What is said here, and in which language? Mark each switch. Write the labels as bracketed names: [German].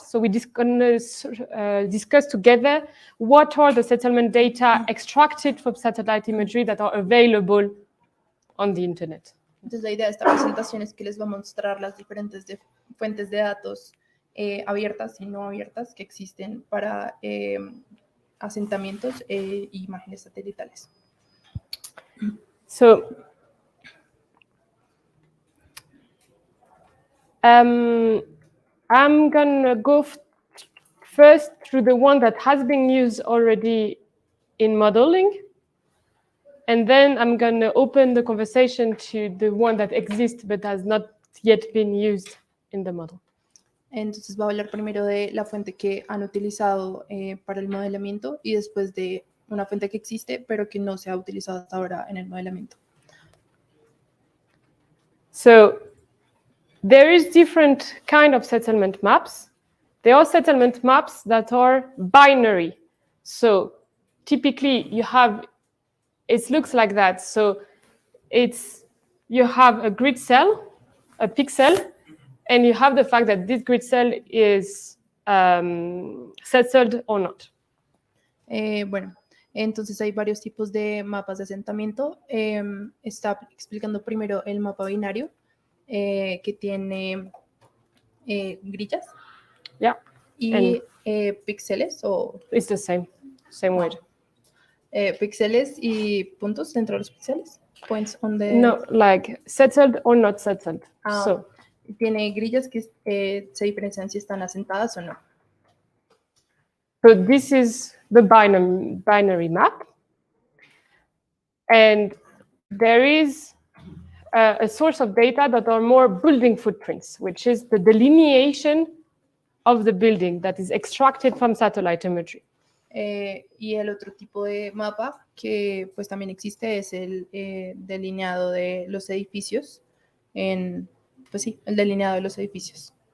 [English] So we're going to discuss together what are the settlement data extracted from satellite imagery that are available on the internet. [Spanish] Entonces la idea de esta presentación es que les va a mostrar las diferentes fuentes de datos abiertas y no abiertas que existen para asentamientos e imágenes satelitales. [English] So, I'm going to go first through the one that has been used already in modeling. And then I'm going to open the conversation to the one that exists but has not yet been used in the model. [Spanish] Entonces va a hablar primero de la fuente que han utilizado para el modelamiento y después de una fuente que existe pero que no se ha utilizado hasta ahora en el modelamiento. [English] So there is different kind of settlement maps. There are settlement maps that are binary. So typically you have, it looks like that. So you have a grid cell, a pixel, and you have the fact that this grid cell is settled or not. [Spanish] Bueno, entonces hay varios tipos de mapas de asentamiento. Está explicando primero el mapa binario, que tiene grillas. [English] Yeah. [Spanish] Y píxeles o... [English] It's the same word. [Spanish] Píxeles y puntos dentro de los píxeles. [English] Points on the... No, like settled or not settled. [Spanish] So tiene grillas que se diferencian si están asentadas o no. [English] So this is the binary map. And there is a source of data that are more building footprints, which is the delineation of the building that is extracted from satellite imagery. [Spanish] Y el otro tipo de mapa que pues también existe es el delineado de los edificios. Pues sí, el delineado de los edificios.